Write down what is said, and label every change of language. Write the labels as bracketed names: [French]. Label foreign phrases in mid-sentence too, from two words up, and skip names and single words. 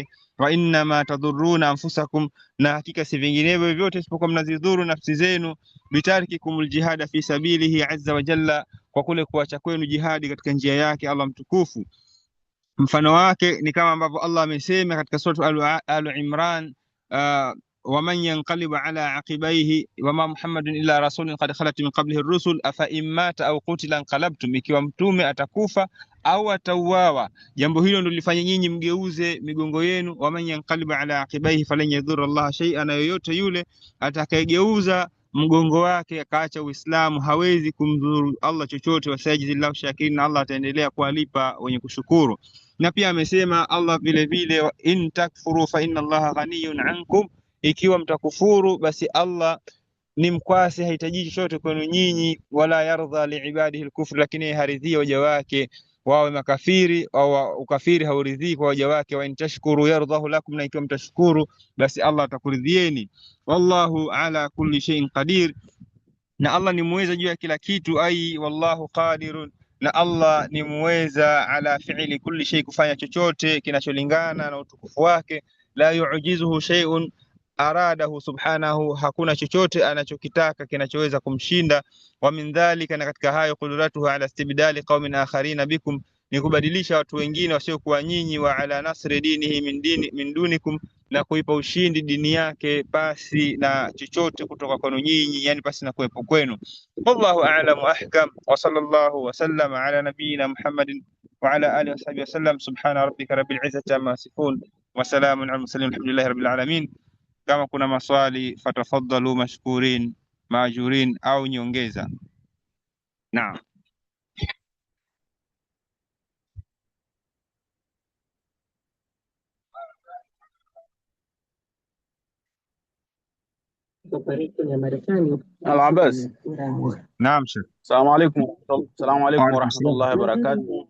[Arabic] وإنما تضرون أنفسكم, [Swahili] na hakika si vinginevyo vyote isipokuwa mnazidhuru nafsi zenu. [Arabic] بترككم الجهاد في سبيله عز وجل, [Swahili] kwa kule kuacha kwenu jihadi katika njia yake Allah mtukufu. Mfano wake ni kama ambavyo Allah amesema katika sura Al-Imran, [Arabic] ومن ينقلب على عقبيه وما محمد إلا رسول قد خلت من قبله الرسل أفإن مات أو قتل انقلبتم, [Swahili] ikiwa mtume atakufa au atauawa, jambo hilo ndio lifanye nyinyi mgeuze migongo yenu. [Arabic] ومن ينقلب على عقبيه فلن يضر الله شيئا, [Swahili] na yoyote yule atakayegeuza mgongo wake akaacha Uislamu hawezi kumdhuru Allah chochote. [Arabic] وسيجزي الله الشاكرين, [Swahili] na Allah ataendelea kuwalipa wenye kushukuru. Na pia amesema Allah vile vile, [Arabic] إن تكفروا فإن الله غني عنكم, [Swahili] ikiwa mtakufuru basi Allah ni mkwasi, hahitaji chochote kwenu nyinyi. [Arabic] ولا يرضى لعباده الكفر, [Swahili] lakini haridhia waja wake wawe makafiri, au ukafiri hauridhii kwa waja wake. [Arabic] وإن تشكروا يرضه لكم, [Swahili] na ikiwa mtashukuru basi Allah atakuridhieni. [Arabic] والله على كل شيء قدير, [Swahili] na Allah ni muweza juu ya kila kitu. [Arabic] أي والله قادر, [Swahili] na Allah ni muweza [Arabic] على فعل كل شيء, [Swahili] kufanya chochote kinacholingana na utukufu wake. [Arabic] لا يعجزه شيء أراده سبحانه, [Swahili] hakuna chochote anachokitaka kinachoweza kumshinda. [Arabic] ومن ذلك, [Swahili] na katika hayo, [Arabic] قدرته على استبدال قوم آخرين بكم, [Swahili] ni kubadilisha watu wengine wasiokuwa nyinyi. [Arabic] وعلى نصر دينه من دونكم, [Swahili] na kuipa ushindi dini yake pasi na chochote kutoka kwenu nyinyi, yani pasi na kuwepo kwenu. [Arabic] والله أعلم وأحكم وصلى الله وسلم على نبينا محمد وعلى آله وصحبه وسلم. سبحان ربك رب العزة عما يصفون وسلام على المرسلين والحمد لله رب العالمين. [Swahili] Kama kuna maswali [Arabic] فتفضلوا مشكورين مأجورين, [Swahili] au nyongeza. Naam. [Arabic] العباس. نعم شيخ. السلام عليكم. السلام عليكم ورحمة الله وبركاته.